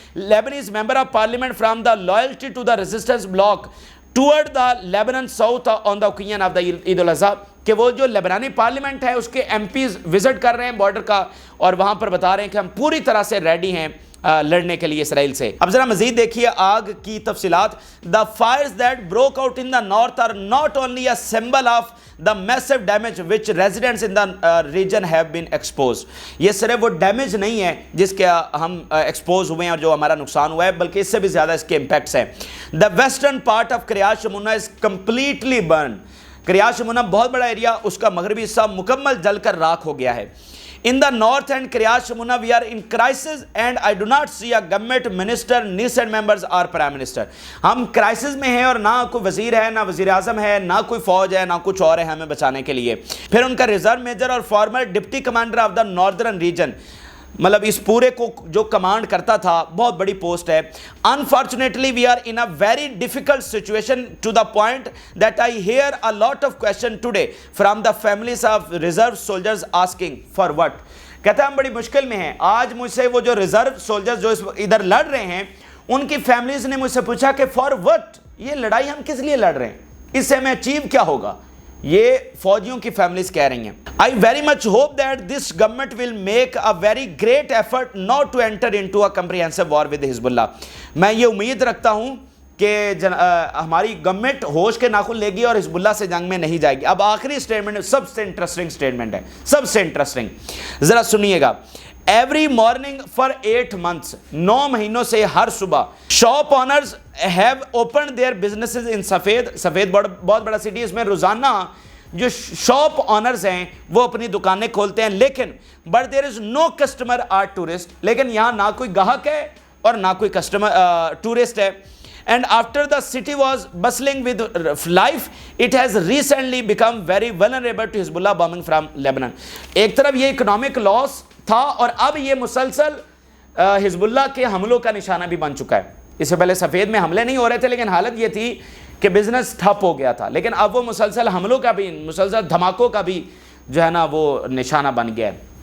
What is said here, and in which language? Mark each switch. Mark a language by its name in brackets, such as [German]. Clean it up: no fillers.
[English] Lebanese member of parliament from the loyalty to the resistance bloc towards the Lebanon south on the occasion of the Eid al Adha, [Urdu] کہ وہ جو لیبنانی parliament ہے اس کے M Ps visit کر رہے ہیں بارڈر کا اور وہاں پر بتا رہے ہیں کہ ہم پوری طرح سے ریڈی ہیں لڑنے کے لیے اسرائیل سے. اب ذرا مزید دیکھیے آگ کی تفصیلات. [English] The fires that broke out in the north are not only a symbol of the massive damage which residents in the region have been exposed. [Urdu] یہ صرف وہ ڈیمیج نہیں ہے جس کے ہم ایکسپوز ہوئے ہیں اور جو ہمارا نقصان ہوا ہے، بلکہ اس سے بھی زیادہ اس کے امپیکٹس ہیں. [English] The western part of Kiryat Shmona is completely burned. [Urdu] کریاز شمونا بہت بڑا ایریا، اس کا مغربی حصہ مکمل جل کر راکھ ہو گیا ہے. [English] In the north and Kiryat Shmona we are in crisis and I do not see a government minister, Knesset members or prime minister. [Urdu] ہم کرائسس میں ہیں اور نہ کوئی وزیر ہے، نہ وزیر اعظم ہے، نہ کوئی فوج ہے، نہ کچھ اور ہے ہمیں بچانے کے لیے. پھر ان کا ریزرو میجر اور [English] former deputy commander of the northern region, [Urdu] مطلب اس پورے کو جو کمانڈ کرتا تھا، بہت بڑی پوسٹ ہے. [English] Unfortunately we are in a very difficult situation to the point that I hear a lot of questions today from the families of reserve soldiers asking for what. [Urdu] کہتا ہے ہم بڑی مشکل میں ہیں. آج مجھ سے وہ جو ریزرو سولجرز جو ادھر لڑ رہے ہیں ان کی فیملیز نے مجھ سے پوچھا کہ [English] for what، [Urdu] یہ لڑائی ہم کس لیے لڑ رہے ہیں، اس سے ہمیں اچیو کیا ہوگا، یہ فوجیوں کی فیملیز کہہ رہی ہیں. [English] I very much hope that this government will make a very great effort not to enter into a comprehensive war with Hezbollah. [Urdu] میں یہ امید رکھتا ہوں کہ ہماری گورنمنٹ ہوش کے ناخن لے گی اور حزب اللہ سے جنگ میں نہیں جائے گی. اب آخری سٹیٹمنٹ سب سے انٹرسٹنگ سٹیٹمنٹ ہے، سب سے انٹرسٹنگ، ذرا سنیے گا. [English] every morning for 8 months، [Urdu] 9 مہینوں سے ہر صبح [English] shop owners have opened their businesses in [Urdu] سفید بہت بڑا سٹی، اس میں روزانہ جو شاپ آنرز ہیں وہ اپنی دکانیں کھولتے ہیں. لیکن [English] but there is no customer or tourist, [Urdu] لیکن یہاں نہ کوئی گاہک ہے اور نہ کوئی کسٹمر ٹورسٹ ہے. [English] And after the city was bustling with life, it has recently become very vulnerable to Hezbollah bombing from Lebanon. [Urdu] ایک طرف یہ اکنامک لاس تھا اور اب یہ مسلسل حزب اللہ کے حملوں کا نشانہ بھی بن چکا ہے. اس سے پہلے سفید میں حملے نہیں ہو رہے تھے لیکن حالت یہ تھی کہ بزنس ٹھپ ہو گیا تھا، لیکن اب وہ مسلسل حملوں کا بھی، مسلسل دھماکوں کا بھی جو ہے نا وہ نشانہ بن گیا ہے.